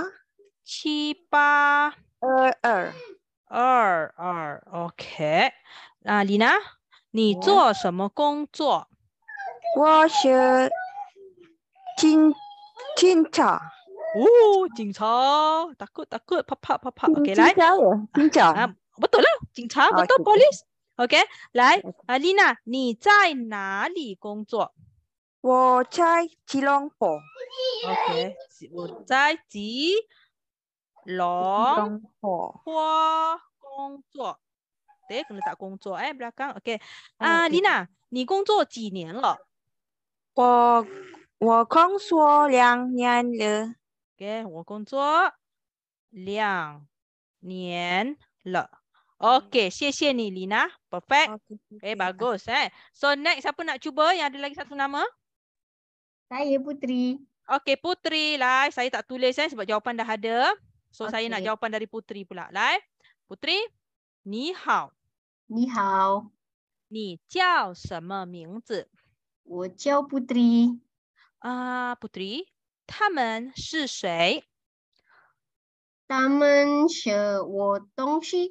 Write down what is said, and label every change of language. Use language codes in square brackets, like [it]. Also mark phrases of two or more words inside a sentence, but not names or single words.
[zh] 78 二二。 22 OK。丽娜，你做什么工作？我是警察。警察. [ms] Takut. Papa. Okey, [zh] 来。警察呀，警察。 [ms] Betul lah. [zh] 警察, [ms] betul. Okey. Polis. Okey, [zh] 来。Lina, 你在哪里工作？我在吉隆坡。 OK，我在吉隆坡。坡工作。对，可能letak 工作belakang. OK， OK Lina，你工作几年了？我工作2年了。 OK， 我工作2年了。OK， 谢谢你 Lina. Perfect. [ms] Okay, bagus. So next, siapa nak cuba yang ada lagi satu nama? Saya Putri. Okey, Putri. Lai, saya tak tulis sebab jawapan dah ada. So saya nak Okey. jawapan dari Putri pula. Lai, Putri, [zh] 你好。你好，你叫什么名字？我叫 Putri。 Putri，他们是谁？他们是我同学。